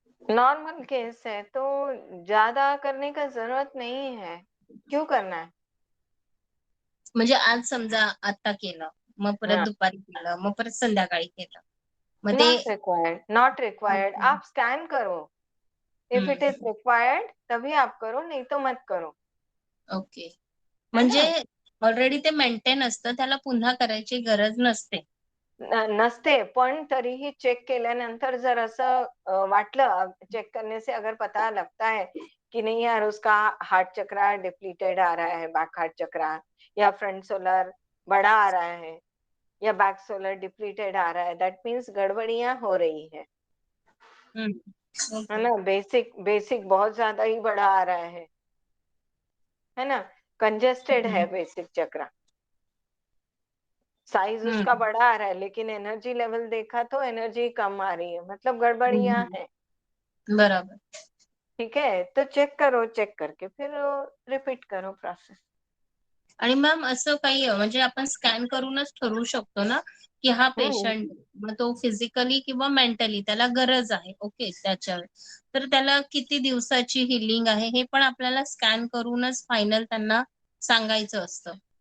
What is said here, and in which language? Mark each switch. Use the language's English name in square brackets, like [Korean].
[Hindi] Normal case है तो ज्यादा करने का जरूरत नहीं है. क्यों करना है? [Marathi] म्हणजे आज समजा आता केलं, मग परत [Hindi] हाँ, [Marathi] दुपारी केलं, मग परत संध्याकाळी केलं, मग ते. [English] Not required, not required. [Hindi] आप स्कैन करो, [English] if it is required [Hindi] तभी आप करो, नहीं तो मत करो. [English] Okay. [Hindi] है [Marathi] म्हणजे [Hindi] ना. [Marathi] ऑलरेडी ते मेंटेन असतं, त्याला पुन्हा करायची गरज नसते. नसते, पण तरीही चेक केल्यानंतर जर असं वाटलं, [Hindi] चेक करने से अगर पता लगता है कि नहीं यार उसका हार्ट चक्रा डिप्लीटेड आ रहा है, बैक हार्ट चक्रा, या फ्रंट सोलर बड़ा आ रहा है, या बैक सोलर डिप्लीटेड आ रहा है, दैट मीन्स गड़बड़ियां हो रही है [English] Okay. [Hindi] ना। बेसिक बेसिक बहुत ज्यादा ही बड़ा आ रहा है ना, कंजेस्टेड है बेसिक चक्रा, साइज उसका बड़ा आ रहा है, लेकिन एनर्जी लेवल देखा तो एनर्जी कम आ रही है, मतलब गड़बड़ियां हैं। बराबर। ठीक है, तो चेक करो, चेक करके फिर रिपीट करो प्रोसेस. [Marathi] आणि मॅम असं काही म्हणजे आपण स्कॅन करूनच ठरवू शकतो ना की हा पेशंट मग तो फिजिकली किंवा मेंटली त्याला गरज आहे ओके त्याच्यावर, तर त्याला किती दिवसाची हिलिंग आहे हे पण आपल्याला स्कॅन करूनच फायनल त्यांना सांगायचं असतं.